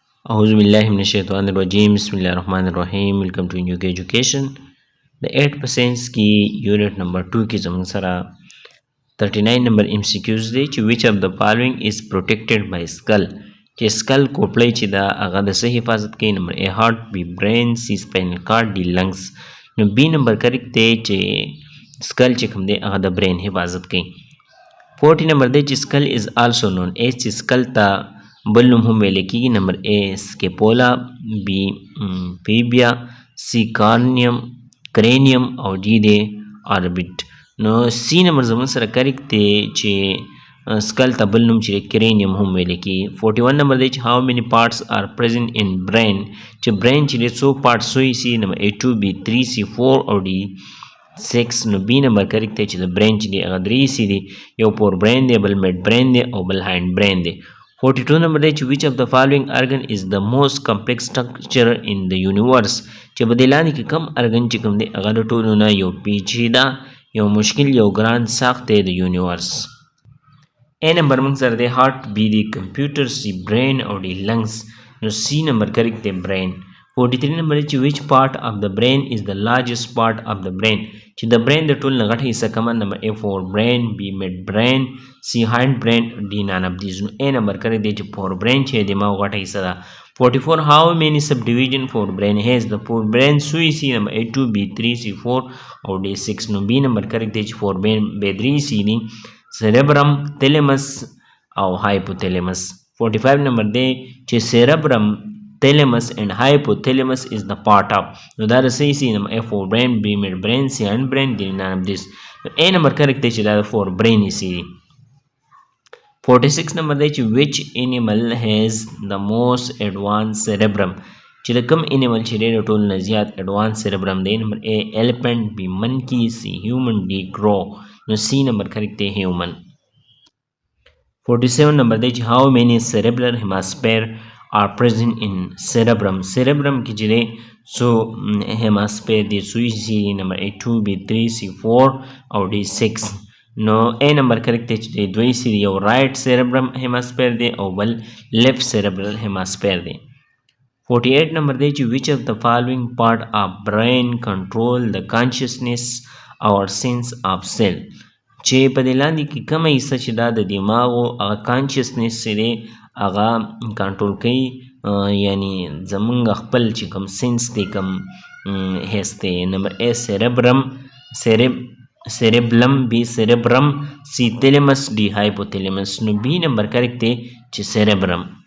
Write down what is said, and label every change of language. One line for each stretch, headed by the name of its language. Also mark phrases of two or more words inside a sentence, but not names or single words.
Arabic: أعوذ بالله من الشيطان الرجيم بسم الله الرحمن الرحیم
English: welcome to new education
Pashto: د 8% کی یونٹ نمبر 2 کی زمون سره 39 نمبر MCQs دی چې
English: which of the following is protected by skull
Pashto: چې skull کوپړی چې دا هغه د څه حفاظت کوي نمبر
English: A heart B brain C spinal cord D lungs
Pashto: نو B نمبر کریکټ دی چې skull چې کوم دی هغه د brain حفاظت کوي 40 نمبر دی چې
English: skull is also known as
Pashto: چې skull ته بل نوم هم ویل کېږي نمبر A سکیپولا B فیبیا C کرینیم او D دی آربیټ نو C نمبر زمون سره کریکټ دی چې سکل ته بل نوم چې کرینیم هم ویل کېږي 41 نمبر دی چې
English: how many parts are present in brain
Pashto: چې brain چې دی څو پارټس وي C نمبر A 2 B 3 C 4 او D 6 نو B نمبر کریکټ دی چې د brain چې دی هغه 3 C دی یو
English: fore brain
Pashto: دی بل
English: mid brain
Pashto: دی او بل
English: hind brain
Pashto: دی 42 نمبر دی چې
English: which of the following organ is the most complex structure in the universe
Pashto: چې په دې لاندې کې کم ارګن چې کوم دی هغه د ټولو نه یو پیچیده یو مشکل یو ګران ساخت دی د یونیورس A نمبر موږ سره دی هارت B دی کمپیوټر C برین او D لنګز نو C نمبر کریکټ دی برین 43 نمبر دی چې
English: which part of the brain is the largest part of the
Pashto: brain چې د برین د ټول نه غټه حصہ کومه نمبر A
English: fore brain
Pashto: B
English: mid brain
Pashto: C
English: hind brain
Pashto: D
English: none of these
Pashto: نو A نمبر کریکټ دی چې
English: fore brain
Pashto: چې دماغ غټه حصہ ده 44
English: how many subdivision for brain has the four brain
Pashto: سوی C نمبر A 2 B 3 C 4 او D 6 نو B نمبر کریکټ دی چې
English: fore brain
Pashto: B 3 C دی
English: cerebrum thalamus
Pashto: او hypothalamus 45 نمبر دی چې
English: cerebrum thalamus and hypothalamus is the part of
Pashto: نو دا د C نمبر A
English: fore brain
Pashto: B
English: mid brain
Pashto: C
English: hand brain
Pashto: D
English: none of this
Pashto: نو A نمبر کریکټ دی چې دا
English: fore brain
Pashto: C 46 نمبر دی چې
English: which animal has the most advanced cerebrum
Pashto: چې د کوم animal چې ډېر ټول نه زیات
English: advanced cerebrum
Pashto: دی نمبر A elephant B monkey C human D crow نو C نمبر کریکټ دی human 47 نمبر دی چې
English: how many cerebral hemisphere are present in cerebrum
Pashto: کې چې دی سو hemisphere دی سوی C نمبر A 2 B 3 C 4 او D 6 نو A نمبر کریکټ دی چې دی دوی C دی یو
English: right cerebrum hemisphere
Pashto: دی او بل
English: left cerebral
Pashto: hemisphere دی 48 نمبر دی چې
English: which of the following part of brain control the consciousness or sense of self
Pashto: چې په دې لاندې کې کومه حصه چې دا د دماغ او هغه کانشسنس دی هغه کنټرول کوي یعنی زمونږ خپل چې کوم سینس دی کوم حس دی نمبر A سیریبلم B سیریبرم C تیلمس D هایپوتیلمس نو B نمبر کریکټ دی چې سیریبرم